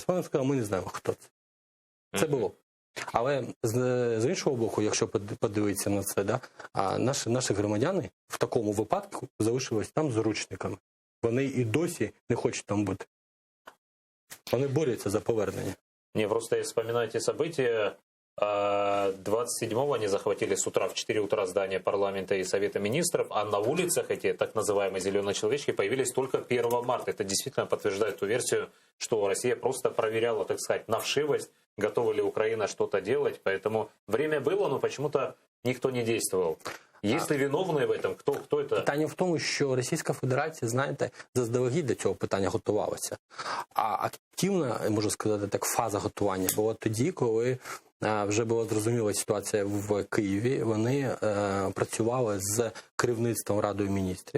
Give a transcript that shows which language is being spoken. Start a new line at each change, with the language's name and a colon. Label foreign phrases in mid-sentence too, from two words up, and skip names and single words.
Ukrainian: Вона сказала, ми не знаємо, хто це. Це було. Але з іншого боку, якщо подивитися на це, да, наші громадяни в такому випадку залишились там заручниками. Вони і досі не хочуть там бути. Вони борються за повернення.
Russian: Не, просто я вспоминаю эти события. 27-го они захватили с утра в 4 утра здание парламента и Совета министров, а на улицах эти так называемые зеленые человечки появились только 1 марта. Это действительно подтверждает ту версию, что Россия просто проверяла, так сказать, на вшивость, готова ли Украина что-то делать. Поэтому время было, но почему-то никто не действовал. Есть ли виновные в этом?
Ukrainian: Хто це? Питання в тому, що Російська Федерація, знаєте, заздалегідь до цього питання готувалася. А активна, можу сказати так, фаза готування була тоді, коли вже була зрозуміла ситуація в Києві. Вони працювали з керівництвом Радою міністрів.